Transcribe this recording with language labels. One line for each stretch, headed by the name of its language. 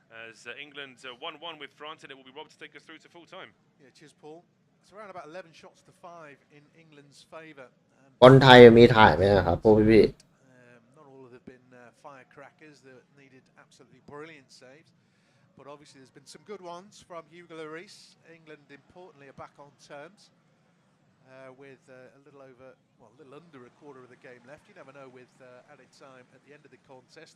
English: As England 1-1 with France, and it will be Rob to take us through to full time. Yeah, cheers, Paul. It's around about 11 shots to 5 in England's favour.
Thai: บอลไทยมีถ่ายไหมครับพวกพี่
English: Not all of them have been firecrackers that needed absolutely brilliant saves. but obviously there's been some good ones from Hugo Lloris. England, importantly, are back on terms with a little under a quarter of the game left. You never know with added time at the end of the contest.